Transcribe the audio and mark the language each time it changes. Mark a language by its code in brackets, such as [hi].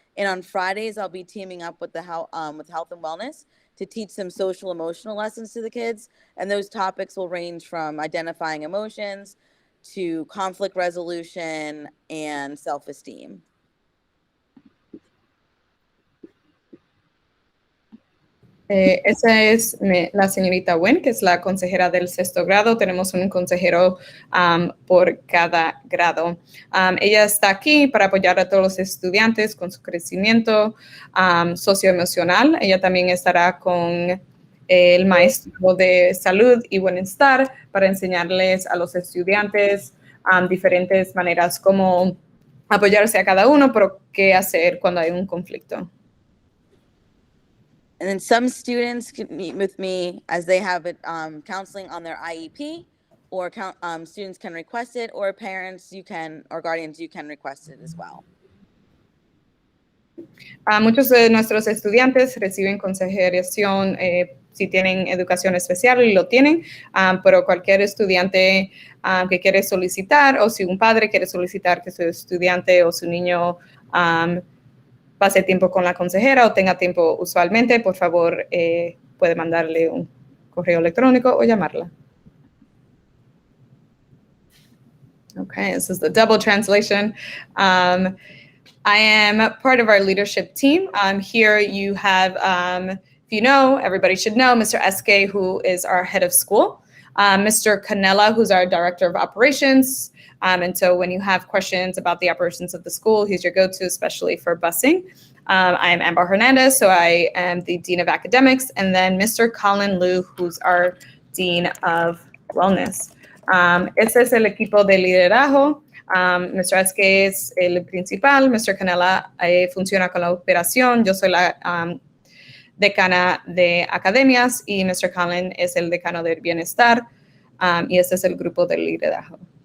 [en] And on Fridays, I'll be teaming up with Health and Wellness to teach some social, emotional lessons to the kids. And those topics will range from identifying emotions to conflict resolution and self-esteem. [es] Esa es la señorita Wen, que es la consejera del 6º grado. Tenemos un consejero por cada grado. Ella está aquí para apoyar a todos los estudiantes con su crecimiento socioemocional. Ella también estará con el maestro de salud y bienestar para enseñarles a los estudiantes diferentes maneras como apoyarse a cada uno, pero qué hacer cuando hay un conflicto. [en] And then some students can meet with me as they have counseling on their IEP, or students can request it, or parents or guardians, you can request it as well. [es] Muchos de nuestros estudiantes reciben consejeración si tienen educación especial y lo tienen, pero cualquier estudiante que quiere solicitar, o si un padre quiere solicitar que su estudiante o su niño pase tiempo con la consejera o tenga tiempo usualmente, por favor, puede mandarle un correo electrónico o llamarla. [en] Okay, this is the double translation. I am part of our leadership team. Here you have if you know, everybody should know Mr. Esque, who is our head of school, Mr. Canella, who's our director of operations. And so when you have questions about the operations of the school, he's your go-to, especially for busing. I am Amber Hernandez, so I am the Dean of Academics, and then Mr. Colin Liu, who's our Dean of Wellness. [es] Este es el equipo de liderazgo. Mr. Esque es el principal, Mr. Canella funciona con la operación, yo soy la decana de academias y Mr. Colin es el decano del bienestar, y este es el grupo de liderazgo.